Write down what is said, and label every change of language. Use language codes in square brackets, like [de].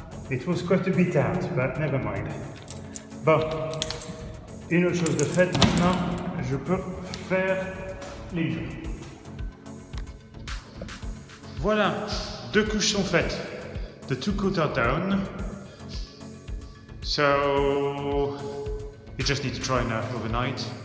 [en] It was quite a bit out, but never mind. [fr] Bon, une autre chose de faite maintenant, je peux faire les murs. Voilà, 2 couches sont faites. [en] The 2 coats are down. So you just need to try now overnight.